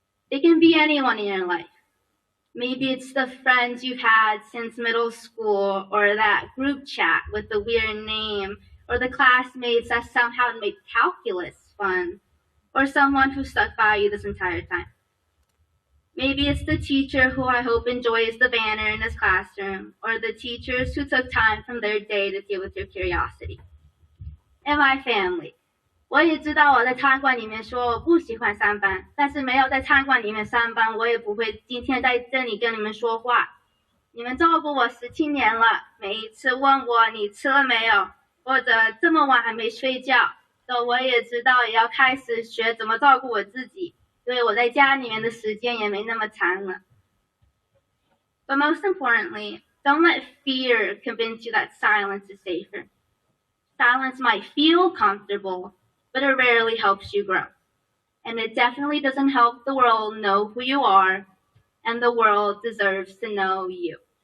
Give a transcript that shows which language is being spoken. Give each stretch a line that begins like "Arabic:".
English: It can be anyone in your life. Maybe it's the friends you've had since middle school, or that group chat with the weird name, or the classmates that somehow make calculus fun, or someone who stuck by you this entire time. Maybe it's the teacher who I hope enjoys the banner in his classroom, or the teachers who took time from their day to deal with your curiosity. And my family.
Chinese: 我也知道我在餐馆里面说我不喜欢上班，但是没有在餐馆里面上班，我也不会今天在这里跟你们说话。你们照顾我17年了，每一次问我你吃了没有，或者这么晚还没睡觉，我也知道也要开始学怎么照顾我自己，因为我在家里面的时间也没那么长了。
English: But most importantly, don't let fear convince you that silence is safer. Silence might feel comfortable, but it rarely helps you grow. And it definitely doesn't help the world know who you are, and the world deserves to know you.